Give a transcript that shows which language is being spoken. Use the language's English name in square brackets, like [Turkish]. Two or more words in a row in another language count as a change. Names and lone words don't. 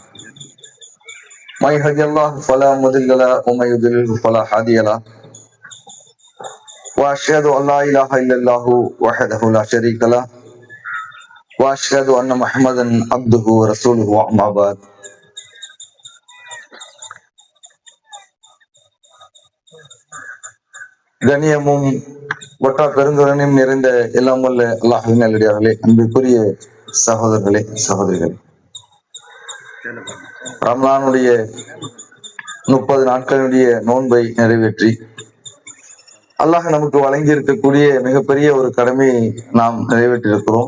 [Arabic] من يهده الله فلا مضل له ومن يضلل فلا هادي له وأشهد أن لا إله إلا الله وحده لا شريك له وأشهد أن محمدا عبده ورسوله أما بعد. [Tamil] கண்ணியமும் ஒட்டா பெருந்துரனையும் நிறைந்த எல்லாம் வல்ல அல்லாஹ்வின் நல்லடியார்களே, அன்புக்குரிய சகோதரர்களே சகோதரிகளே, ரமலானுடைய 30 நாட்களுடைய நோன்பை நிறைவேற்றி அல்லாஹ் நமக்கு வழங்கி இருக்கக்கூடிய மிகப்பெரிய ஒரு கடமையை நாம் நிறைவேற்றியிருக்கிறோம்.